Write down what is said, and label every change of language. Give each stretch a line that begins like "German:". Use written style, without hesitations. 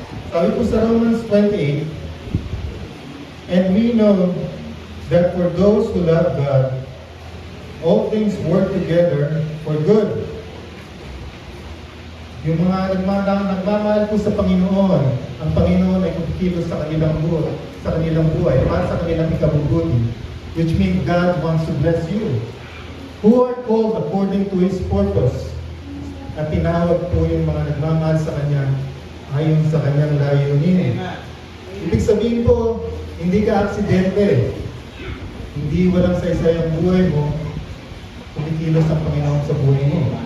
Filipino: Sabi po sa
English: Romans 28, and we know that for those who love God, all things work together for good.
Filipino: Yung mga nagmamahal po sa Panginoon, ang Panginoon ay kumikilos sa kanilang buhay, para sa kanilang ikabubuti,
English: which means God wants to bless you. Who are called according to His purpose.
Filipino: At tinawag po yung mga nagmamahal sa Kanya ayon sa Kanyang layunin. Ibig sabihin po, hindi ka aksidente. Hindi walang saysay ang buhay mo, kumikilos ang Panginoon sa buhay mo.